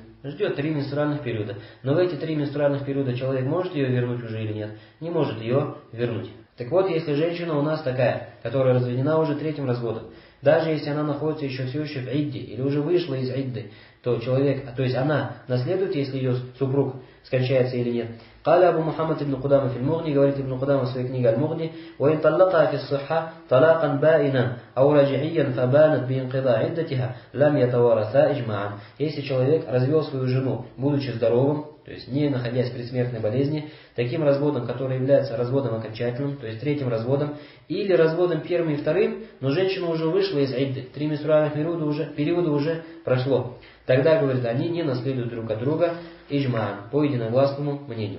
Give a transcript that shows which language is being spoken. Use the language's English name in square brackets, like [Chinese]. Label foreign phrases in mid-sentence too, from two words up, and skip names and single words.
[Russian] Ждет 3 менструальных периода. Но в эти 3 менструальных периода человек может ее вернуть уже или нет? Не может ее вернуть. Так вот, если женщина у нас такая, которая разведена уже 3-м разводом, даже если она находится еще все еще в идде, или уже вышла из идды, то человек, то есть она наследует, если ее супруг скончается или нет. [Arabic] قال أبو محمد بن قدامة في المغني, [Russian] говорит Ибн Кудама в своей книге Аль-Мугни, [Arabic] وإن طلقها في الصحة طلاقا بائنا أو رجعيا فبانت بانقضاء عدتها لم يتوارثا إجماعا. [Russian] Если человек развел свою жену, будучи здоровым, то есть не находясь в предсмертной болезни, таким разводом, который является разводом окончательным, то есть 3-м разводом, или разводом 1-м и 2-м, но женщина уже вышла из идды, 3 менструальных периода уже прошло. Тогда, говорит, они не наследуют друг от друга иджмаан, по единогласному мнению.